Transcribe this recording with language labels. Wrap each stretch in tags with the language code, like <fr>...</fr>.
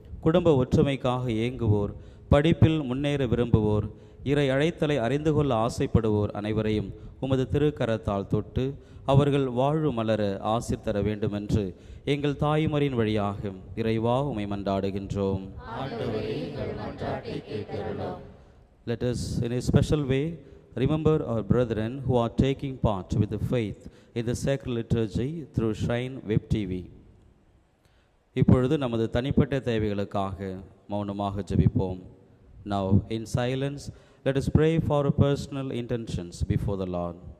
<ta>குடும்ப ஒற்றுமைக்காக ஏங்குவோர், படிப்பில் முன்னேற விரும்புவோர், இறை அழைத்தலை அறிந்து கொள்ள ஆசைப்படுவோர் அனைவரையும் உமது திருக்கரத்தால் தொட்டு அவர்கள் வாழ்வு மலர ஆசீர் தர வேண்டுமென்று எங்கள் தாய்மரின் வழியாக இறைவா உம்மை மன்றாடுகின்றோம்.</ta> <en>Let us, in a special way, remember our brethren who are taking part with the faith in the sacred liturgy through Shrine Web TV.</en> <ta>இப்பொழுது நமது தனிப்பட்ட தேவைகளுக்காக மௌனமாக ஜெபிப்போம்.</ta> <en>Now, in silence, let us pray for our personal intentions before the Lord.</en>